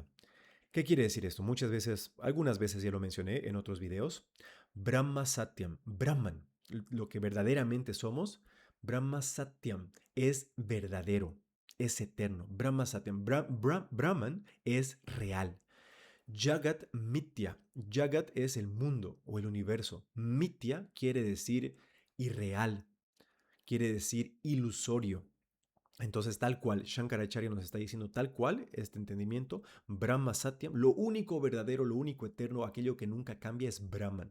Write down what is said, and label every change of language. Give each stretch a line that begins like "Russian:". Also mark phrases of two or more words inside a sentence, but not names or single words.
Spanish: ¿Qué quiere decir esto? Muchas veces, algunas veces ya lo mencioné en otros videos.
Sanskrit: ब्रह्म सत्यम्, ब्रह्मन्,
Spanish: lo que verdaderamente somos,
Sanskrit: ब्रह्म सत्यम्
Spanish: es verdadero, es eterno.
Sanskrit: ब्रह्म सत्यम्,
Spanish: Brahman es real.
Sanskrit: जगत् मिथ्या.
Spanish: Jagat es el mundo o el universo. Mithya quiere decir irreal, quiere decir ilusorio. Entonces, tal cual, Shankaracharya nos está diciendo tal cual este entendimiento,
Sanskrit: ब्रह्म सत्यम्,
Spanish: lo único verdadero, lo único eterno, aquello que nunca cambia es Brahman.